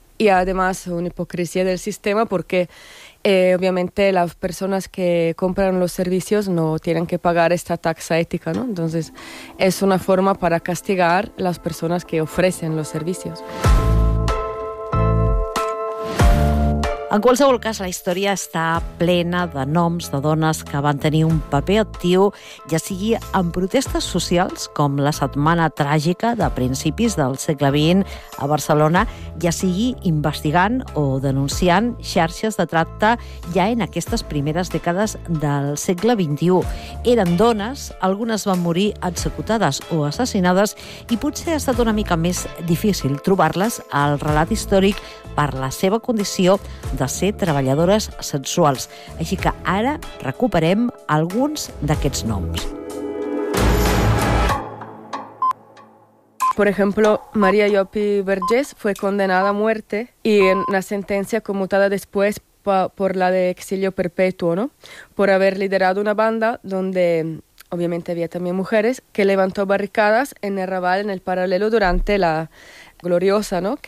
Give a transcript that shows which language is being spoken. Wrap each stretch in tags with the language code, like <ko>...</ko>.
<es>Y además una hipocresía del sistema porque obviamente las personas que compran los servicios no tienen que pagar esta tasa ética, ¿no? Entonces es una forma para castigar las personas que ofrecen los servicios.</es> <ca>En qualsevol cas, la història està plena de noms de dones que van tenir un paper actiu, ja sigui en protestes socials, com la Setmana Tràgica de principis del segle XX a Barcelona, ja sigui investigant o denunciant xarxes de tracte ja en aquestes primeres dècades del segle XXI. Eren dones, algunes van morir executades o assassinades i potser ha estat una mica més difícil trobar-les al relat històric per la seva condició de ser treballadores sexuals. Així que ara recuperem alguns d'aquests noms.</ca> <es>Por ejemplo, María Llopis Vergés fue condenada a muerte y en una sentencia conmutada después por la de exilio perpetuo, ¿no? Por haber liderado una banda donde obviamente había también mujeres que levantó barricadas en el Raval, en el paralelo durante la Gloriosa, ¿no?</es>